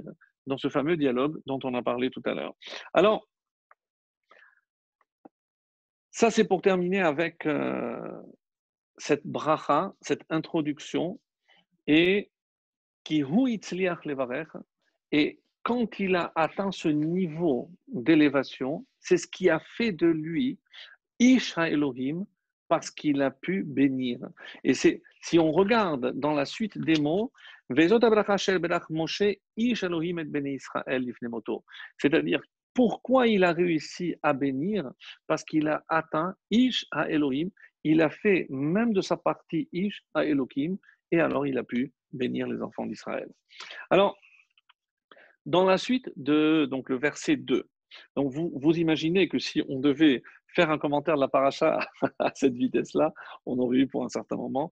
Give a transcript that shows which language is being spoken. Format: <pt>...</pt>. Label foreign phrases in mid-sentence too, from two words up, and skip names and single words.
<fr>Dans ce fameux dialogue dont on a parlé tout à l'heure. Alors, ça, c'est pour terminer avec cette bracha, cette introduction, et</fr> <he>כי הוא הצליח לברך,</he> <fr>et quand il a atteint ce niveau d'élévation, c'est ce qui a fait de lui</fr> <he>איש אלהים,</he> <fr>parce qu'il a pu bénir. Et c'est, si on regarde dans la suite des mots,</fr> <he>וזאת הברכה של ברך משה איש אלהים את בני ישראל לפני מותו.</he> <fr>C'est-à-dire, pourquoi il a réussi à bénir? Parce qu'il a atteint</fr> <he>איש האלהים,</he> <fr>il a fait même de sa partie</fr> <he>איש האלהים,</he> <fr>et alors il a pu bénir les enfants d'Israël. Alors, dans la suite de donc, le verset 2, donc vous imaginez que si on devait faire un commentaire de la paracha à cette vitesse-là, on aurait eu pour un certain moment.</fr>